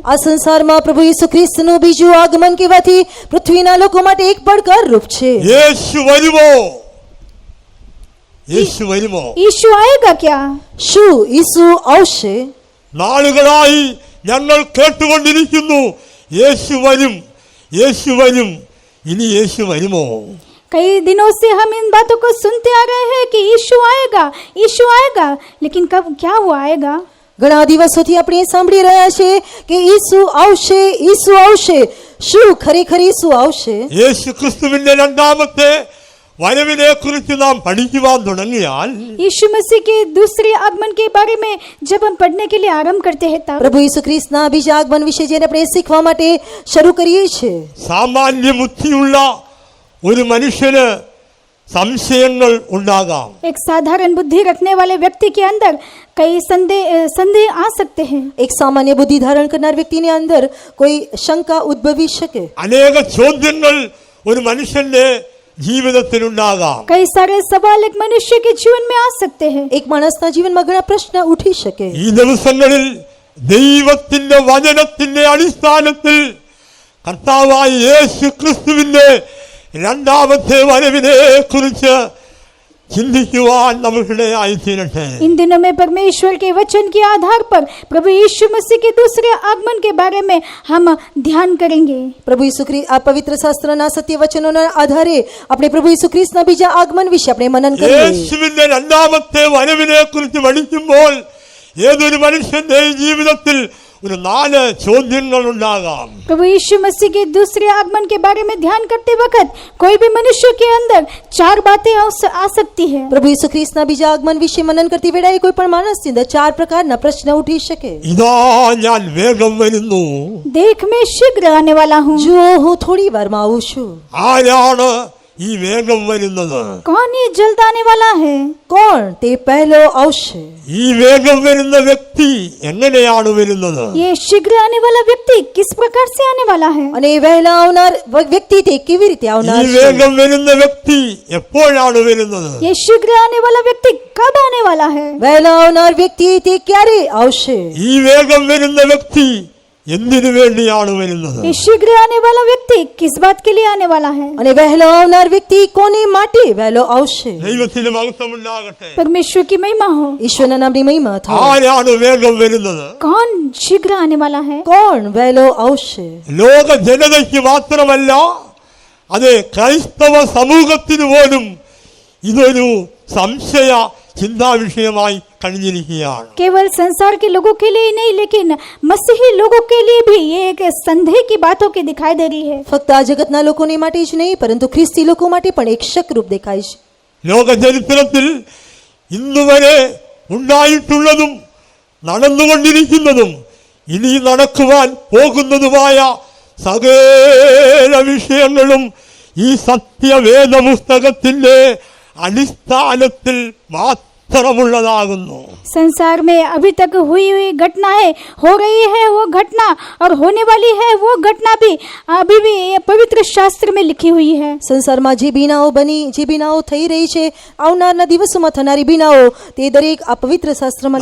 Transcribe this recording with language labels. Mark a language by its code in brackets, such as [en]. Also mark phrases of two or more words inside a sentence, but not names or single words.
[gu] આ સંસારમાં પ્રભુ ઈસુ ખ્રિસ્તનું બીજું આગમન કહેવાથી પૃથ્વીના લોકો માટે એક પડકાર રૂપ છે. [ml] യേശു വരുമോ? യേശു വരുമോ? [hi] यीशु आएगा क्या? [gu] શું ઈસુ આવશે? [ml] നാളുകളായി ഞങ്ങൾ കേട്ടുകൊണ്ടിരിക്കുന്നു, യേശു വരും, യേശു വരും. ഇനി യേശു വരുമോ? [hi] कई दिनों से हम इन बातों को सुनते आ रहे हैं कि यीशु आएगा, लेकिन कब क्या वो आएगा? [gu] ઘણા દિવસોથી આપણે સાંભળી રહ્યા છે કે ઈસુ આવશે. શું ખરેખર ઈસુ આવશે? [ml] യേശു ക്രിസ്തുവിന്റെ രണ്ടാമത്തെ വരവിനെ കുറിച്ച് നാം പഠിക്കുവാൻ തുടങ്ങിയാൽ [hi] यीशु मसीह के दूसरे आगमन के बारे में जब हम पढ़ने के लिए आरंभ करते हैं तब [gu] પ્રભુ ઈસુ ખ્રિસ્તના બીજા આગમન વિશે જ્યારે આપણે શીખવા માટે શરૂ કરીએ છીએ, [ml] സാമാന്യ ബുദ്ധിയുള്ള ഒരു മനുഷ്യന് സംശയങ്ങൾ ഉണ്ടാകാം. [hi] एक साधारण बुद्धि रखने वाले व्यक्ति के अंदर कई संदेह आ सकते हैं. [gu] એક સામાન્ય બુદ્ધિ ધારણ કરનાર વ્યક્તિની અંદર કોઈ શંકા ઉદ્ભવી શકે. [ml] അനേക ചോദ്യങ്ങൾ ഒരു മനുഷ്യന്റെ ജീവിതത്തിലുണ്ടാകാം. [hi] कई सारे सवाल एक मनुष्य के जीवन में आ सकते हैं. [gu] એક માણસના જીવનમાં ઘણા પ્રશ્ન ઉઠી શકે. [ml] ഈ ദിവസങ്ങളിൽ ദൈവത്തിന്റെ വചനത്തിന്റെ അടിസ്ഥാനത്തിൽ കർത്താവായ യേശു ക്രിസ്തുവിന്റെ രണ്ടാമത്തെ വരവിനെ കുറിച്ച് ചിന്തിക്കുവാൻ നമുക്കിടയായി തീരട്ടെ. [hi] इन दिनों में परमेश्वर के वचन के आधार पर प्रभु यीशु मसीह के दूसरे आगमन के बारे में हम ध्यान करेंगे. [gu] પ્રભુ ઈસુ ખ્રિસ્ત આ પવિત્ર શાસ્ત્રના સત્ય વચનોના આધારે આપણે પ્રભુ ઈસુ ખ્રિસ્તના બીજા આગમન વિશે આપણે મનન કરીએ. [ml] യേശുവിന്റെ രണ്ടാമത്തെ വരവിനെ കുറിച്ച് പഠിക്കുമ്പോൾ ഏതൊരു മനുഷ്യന്റെ ജീവിതത്തിൽ ഒരു 4 ചോദ്യങ്ങൾ ഉണ്ടാകാം. [hi] प्रभु यीशु मसीह के दूसरे आगमन के बारे में ध्यान करते वक्त कोई भी मनुष्य के अंदर 4 बातें आ सकती है. [gu] પ્રભુ ઈસુ ખ્રિસ્તના બીજા આગમન વિશે મનન કરતી વેળાએ કોઈ પણ માણસની અંદર 4 પ્રકારના પ્રશ્ન ઉઠી શકે. [ml] ഇതാ ഞാൻ വേഗം വരുന്നു. [hi] देख मैं शीघ्र आने वाला हूँ. [gu] જો હું થોડી વારમાં આવું છું. [ml] ആരാണ് ഈ വേഗം വരുന്നത്? [hi] कौन ये जल्द आने वाला है? [gu] કોણ તે પહેલો આવશે? [ml] ഈ വേഗം വരുന്ന വ്യക്തി എങ്ങനെയാണ് വരുന്നത്? [hi] ये शीघ्र आने वाला व्यक्ति किस प्रकार से आने वाला है? [gu] અને વહેલા આવનાર વ્યક્તિ તે કેવી રીતે [ml] ഈ [gu] આવનાર છે? [ml] വേഗം വരുന്ന വ്യക്തി എപ്പോഴാണ് വരുന്നത്? [hi] ये शीघ्र आने वाला व्यक्ति कब आने वाला है? [gu] વહેલા આવનાર વ્યક્તિ તે ક્યારે આવશે? [ml] ഈ വേഗം വരുന്ന വ്യക്തി എന്തിനു വേണ്ടിയാണ് വരുന്നത്? [hi] ये शीघ्र आने वाला व्यक्ति किस बात के लिए आने वाला है? [gu] અને વહેલો આવનાર વ્યક્તિ કોની માટે વહેલો આવશે? [ml] ദൈവത്തിന് മഹത്വമുണ്ടാകട്ടെ. [hi] परमेश्वर की महिमा हो. [gu] ઈશ્વરના નામની મહિમા થાવ. [ml] ആരാണ് വേഗം വരുന്നത്? [hi] कौन शीघ्र आने वाला है? [gu] કોણ વહેલો આવશે? [ml] ലോക ജനതയ്ക്ക് മാത്രമല്ല, അത് ക്രൈസ്തവ സമൂഹത്തിന് പോലും ഇതൊരു സംശയ ചിന്താ വിഷയമായി കഴിഞ്ഞിരിക്കുകയാണ്. [hi] केवल संसार के लोगों के लिए ही नहीं, लेकिन मसीही लोगों के लिए भी ये एक संदेह की बातों की दिखाई दे रही है. [gu] ફક્ત આ જગતના લોકોને માટે જ નહીં, પરંતુ ખ્રિસ્તી લોકો માટે પણ એક શકરૂપ દેખાય છે. [ml] ലോക ചരിത്രത്തിൽ ഇന്നുവരെ ഉണ്ടായിട്ടുള്ളതും നടന്നുകൊണ്ടിരിക്കുന്നതും ഇനി നടക്കുവാൻ പോകുന്നതുമായ സകല വിഷയങ്ങളും ഈ സത്യവേദ പുസ്തകത്തിന്റെ അടിസ്ഥാനത്തിൽ മാത്രമുള്ളതാകുന്നു. [hi] संसार में अभी तक हुई घटनाएं, हो रही है वो घटना और होने वाली है वो घटना भी अभी भी ये पवित्र शास्त्र में लिखी हुई है. [gu] સંસારમાં જે બીનાઓ બની, જે બીનાઓ થઈ રહી છે, આવનારના દિવસોમાં થનારી બીનાઓ, તે દરેક આ પવિત્ર શાસ્ત્રમાં